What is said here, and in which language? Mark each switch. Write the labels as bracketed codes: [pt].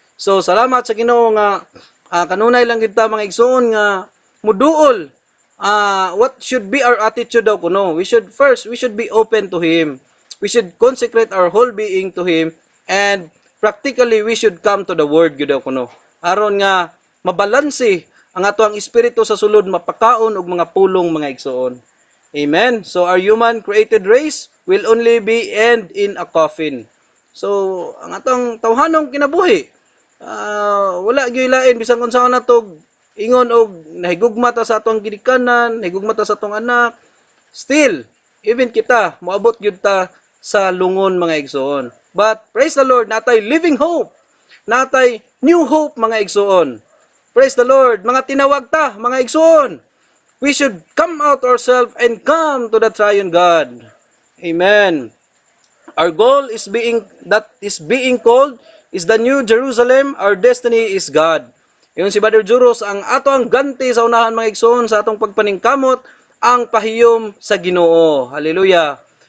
[ceb] So, salamat sa Ginoo nga kanunay lang gyud ta mga igsoon nga muduol. [en] What should be our attitude daw kuno? We should be open to Him. We should consecrate our whole being to Him, and practically we should come to the Word gyud daw kuno. [ceb] Aron nga mabalanse ang ato ang espiritu sa sulod mapakaon og mga pulong mga igsoon. Amen. [en] So our human created race will only be end in a coffin. [ceb] So ang atong tawhanong kinabuhi, wala gyud lain bisan unsa nato ingon og nahigugma ta sa atong gidikanan, nahigugma ta sa atong anak. Still, even kita moabot gyud ta sa lungon mga igsoon. But praise the Lord, natay living hope, natay new hope mga igsoon. Praise the Lord, mga tinawag ta mga igsoon. [en] We should come out ourselves and come to the triune God. Amen. Our goal is being called is the New Jerusalem. [ceb] Our destiny is God. Yun si Brother Juros, ang ato ang ganti sa unahan mga igsoon sa atong pagpaningkamot ang pahiyom sa Ginoo. Hallelujah.